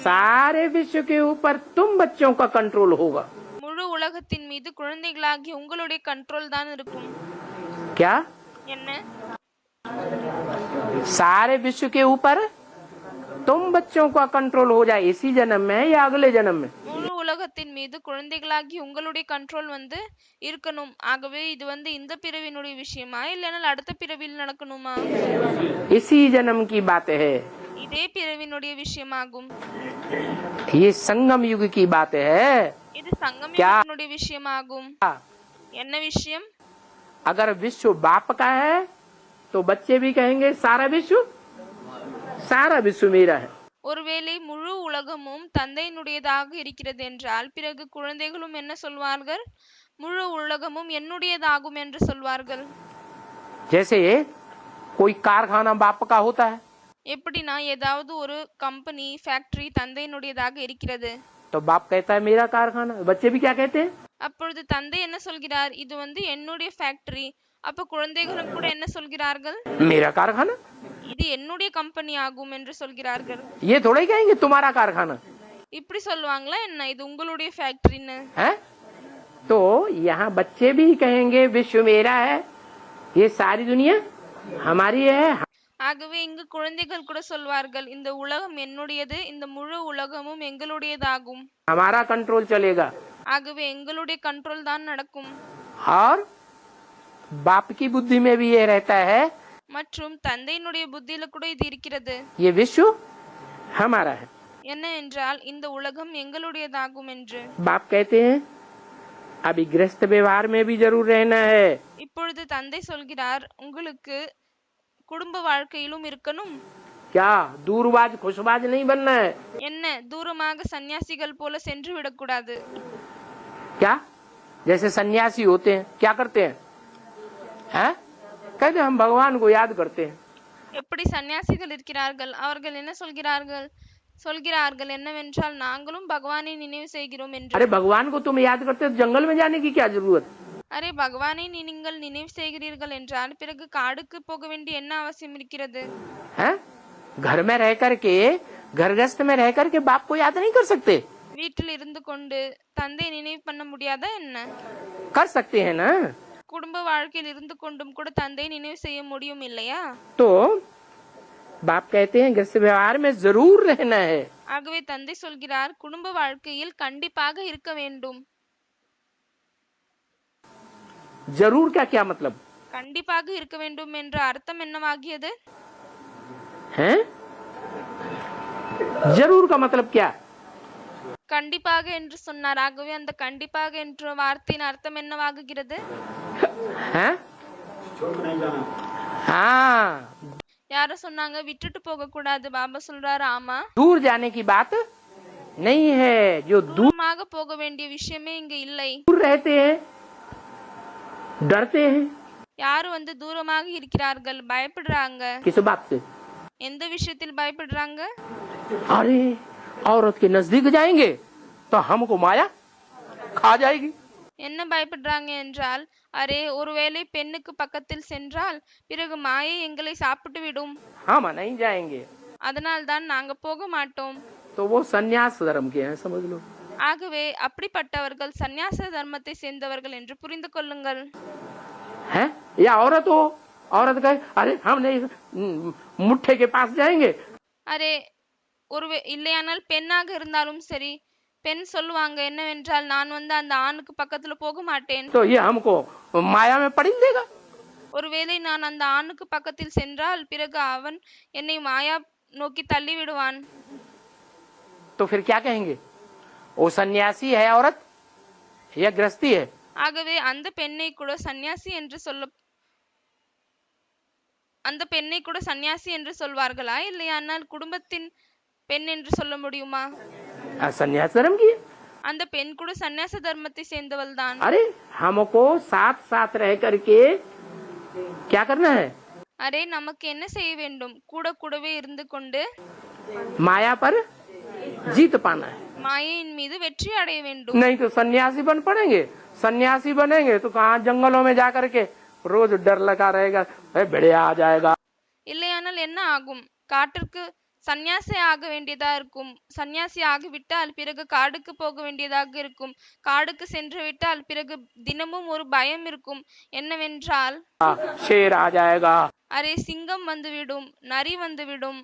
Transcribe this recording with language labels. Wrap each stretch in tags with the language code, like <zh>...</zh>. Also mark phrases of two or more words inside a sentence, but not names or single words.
<hi>सारे विश्व के ऊपर तुम बच्चों का कंट्रोल होगा।</hi> <ta>முழு உலகத்தின் மீது குழந்தைகளாகி உங்களுடைய கண்ட்ரோல் தான் இருக்கும்.</ta> <hi>क्या?</hi> <ta>என்ன?</ta> <hi>सारे विश्व के ऊपर तुम बच्चों का कंट्रोल हो जाए, इसी जन्म में या अगले जन्म में?</hi> <ta>முழு உலகத்தின் மீது குழந்தைகளாகி உங்களுடைய கண்ட்ரோல் இருக்கணும். ஆகவே இது இந்த பிறவினுடைய விஷயமா இல்லைனால் அடுத்த பிறவியில் நடக்கணுமா?</ta> <hi>इसी जन्म की बात है,</hi> <ta>இதே பிறவினுடைய விஷயமாகும்.</ta> <hi>ये संगम युग की बात है।</hi> <ta>இது சங்கம் யுகத்தினுடைய விஷயமாகும். என்ன விஷயம்?</ta> <hi>अगर विश्व बाप का है तो बच्चे भी कहेंगे सारा विश्व मेरा है।</hi> <ta>ஒருவேளை முழு உலகமும் தந்தையினுடையதாக இருக்கிறது என்றால் பிறகு குழந்தைகளும் என்ன சொல்வார்கள்? முழு உலகமும் என்னுடையதாகும் என்று சொல்வார்கள்.</ta> <hi>जैसे कोई कारखाना बाप का होता है</hi> <ta>எப்படின்னா ஏதாவது ஒரு</ta> <en>company factory</en> <ta>தந்தையினுடையதாக இருக்கிறது.</ta> <hi>तो बाप कहता है मेरा कारखाना, बच्चे भी क्या कहते हैं?</hi> <ta>அப்பொழுது தந்தை என்ன சொல்கிறார்? இது என்னுடைய ஃபேக்டரி. அப்ப குழந்தைகளும் கூட என்ன சொல்கிறார்கள்?</ta> <hi>मेरा कारखाना।</hi> <ta>இது என்னுடைய கம்பெனி ஆகும் என்று சொல்கிறார்கள்.</ta> <hi>ये थोड़ा ही कहेंगे तुम्हारा कारखाना</hi> <ta>இப்படி சொல்லுவாங்களா என்ன? இது உங்களுடைய ஃபேக்டரின்னு.</ta> <hi>है। तो यहाँ बच्चे भी कहेंगे विश्व मेरा है, ये सारी दुनिया हमारी है।</hi> <ta>ஆகவே இங்கு குழந்தைகள் கூட சொல்வார்கள் இந்த உலகம் என்னுடையது, இந்த முழு உலகமும் எங்களுடையதாகும்.</ta> <hi>हमारा कंट्रोल चलेगा।</hi> <ta>ஆகவே எங்களுடைய கண்ட்ரோல் தான் நடக்கும்.</ta> <hi>और बाप की बुद्धि में भी ये रहता है,</hi> <ta>மற்றும் தந்தையினுடைய புத்தியில கூட இது இருக்கிறது.</ta> <hi>ये विश्व हमारा है।</hi> <ta>என்ன என்றால் இந்த உலகம் எங்களுடையதாகும் என்று.</ta> <hi>बाप कहते हैं अभी गृहस्थ व्यवहार में भी जरूर रहना है।</hi> <ta>இப்பொழுது தந்தை சொல்கிறார் உங்களுக்கு குடும்ப வாழ்க்கையிலும் இருக்கணும்.</ta> <hi>क्या दूरबाज खुशबाज नहीं बनना है?</hi> <ta>என்ன தூரமாக சன்னியாசிகள் போல சென்று விடக்கூடாது.</ta> <hi>क्या? जैसे सन्यासी होते हैं क्या करते हैं? हैं? कहते हम भगवान को याद करते हैं।</hi> <ta>எப்படி சன்னியாசிகள் இருக்கிறார்கள் அவர்கள் என்ன சொல்கிறார்கள் என்னவென்றால் நாங்களும் பகவானை நினைவு செய்கிறோம் என்று.</ta> <hi>अरे भगवान को तुम याद करते हो तो जंगल में जाने की क्या जरूरत?</hi> <ta>அரே பகவானை நீங்கள் நினைவு செய்கிறீர்கள் என்றால் பிறகு காடுக்கு போக வேண்டிய என்ன அவசியம் இருக்கிறது?</ta> <hi>हैं? घर में रह करके, घर गृहस्थ में रह करके बाप को याद नहीं कर सकते?</hi> <ta>வீட்டில் இருந்து கொண்டு தந்தை நினைவு பண்ண முடியாதா என்ன?</ta> <hi>कर सकते हैं ना?</hi> <ta>குடும்ப வாழ்க்கையில் இருந்து கொண்டும் கூட தந்தை நினைவு செய்ய முடியும் இல்லையா?</ta> <hi>तो बाप कहते हैं गृहस्थ व्यवहार में जरूर रहना है।</hi> <ta>ஆகவே தந்தை சொல்கிறார் குடும்ப வாழ்க்கையில் கண்டிப்பாக இருக்க வேண்டும்.</ta> <hi>जरूर का क्या मतलब</hi> <ta>கண்டிப்பாக இருக்க வேண்டும் என்ற அர்த்தம் என்னவாகியது?</ta> <hi>है? जरूर का मतलब क्या?</hi> <ta>கண்டிப்பாக என்று சொன்னார். ஆகவே அந்த கண்டிப்பாக என்ற வார்த்தையின் அர்த்தம் என்னவாகுகிறது?</ta> <hi>है? हाँ,</hi> <ta>யார சொன்னாங்க விட்டுட்டு போக கூடாது? பாபா சொல்றாரு ஆமா,</ta> <hi>दूर जाने की बात नहीं है। जो दूर</hi> <ta>தூரமாக போக வேண்டிய விஷயமே இங்க இல்லை.</ta> <hi>रहते हैं, डरते हैं</hi> <ta>யாரு வந்து தூரமாக இருக்கிறார்கள், பயப்படுறாங்க.</ta> <hi>किस बात से?</hi> <ta>எந்த விஷயத்தில் பயப்படுறாங்க?</ta> <hi>अरे औरत के नजदीक जाएंगे तो हमको माया खा जाएगी।</hi> <ta>என்ன பயப்படுறாங்க என்றால், அரே ஒருவேளை பெண்ணுக்கு பக்கத்தில் சென்றால் பிறகு மாயை எங்களை சாப்பிட்டு விடும்,</ta> <hi>हम नहीं जाएंगे।</hi> <ta>அதனால் தான் நாங்க போக மாட்டோம்.</ta> <hi>तो वो संन्यास धर्म के हैं, समझ लो।</hi> <ta>ஆகவே அப்படிப்பட்டவர்கள் சந்நியாச தர்மத்தை சேர்ந்தவர்கள் என்று புரிந்து கொள்ளுங்கள்.</ta> <hi>है या औरत हो, औरत कहे अरे हम नहीं मुट्ठे के पास जाएंगे।</hi> <ta>அரே இல்லையானால் பெண்ணாக இருந்தாலும் சரி, பெண் சொல்லுவாங்க என்னவென்றால் நான் வந்து அந்த ஆணுக்கு பக்கத்துல போக மாட்டேன்.</ta> <hi>तो ये हमको माया में पड़ी देगा।</hi> <ta>ஒருவேளை நான் அந்த ஆணுக்கு பக்கத்தில் சென்றால் பிறகு அவன் என்னை மாயா நோக்கி தள்ளி விடுவான்.</ta> <hi>तो फिर क्या कहेंगे? वो सन्यासी है औरत या गृहस्थी है?</hi> <ta>ஆகவே அந்த பெண்ணை கூட சந்நியாசி என்று சொல்வார்களா, இல்லையானால் குடும்பத்தின் பெண் என்று சொல்ல முடியுமா?</ta> <hi>सन्यास धर्म की है।</hi> <ta>அந்த பெண் கூட சந்நியாச தர்மத்தை சேர்ந்தவள் தான்.</ta> <hi>अरे हमको साथ साथ रह करके क्या करना है?</hi> <ta>அரே நமக்கு என்ன செய்ய வேண்டும்? கூட கூடவே இருந்து கொண்டு</ta> <hi>माया पर जीत पाना है।</hi> <ta>மாயையின் மீது வெற்றி அடைய வேண்டும்.</ta> <hi>नहीं तो सन्यासी बन पड़ेंगे। सन्यासी बनेंगे तो कहाँ जंगलों में जा करके रोज डर लगा रहेगा, भेड़िया आ जाएगा।</hi> <ta>இல்லையானால் என்ன ஆகும்? காட்டிற்கு சந்நியாசி ஆக வேண்டியதா இருக்கும். சந்நியாசி ஆகிவிட்டால் பிறகு காடுக்கு போக வேண்டியதாக இருக்கும். காடுக்கு சென்று விட்டால் பிறகு தினமும் ஒரு பயம் இருக்கும். என்னவென்றால்</ta> <hi>शेर आ जाएगा,</hi> <ta>அரே சிங்கம் வந்துவிடும், நரி வந்துவிடும்,</ta>